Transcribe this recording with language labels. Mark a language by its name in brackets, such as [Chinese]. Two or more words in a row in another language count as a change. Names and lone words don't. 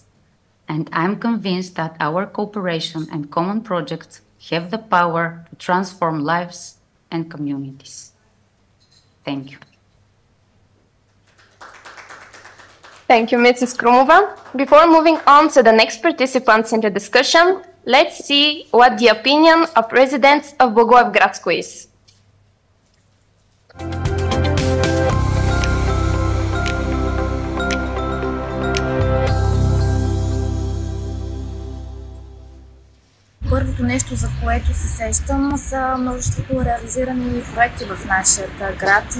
[English] And I'm convinced that our cooperation and common projects have the power to transform lives and communities. Thank you. Thank you, Mrs. Krumova. Before moving on to the next participants in the discussion, let's see what the opinion of residents of Благоевградско is. [Bulgarian] Първото нещо, за което се сещам, са множеството реализирани проекти в нашия град и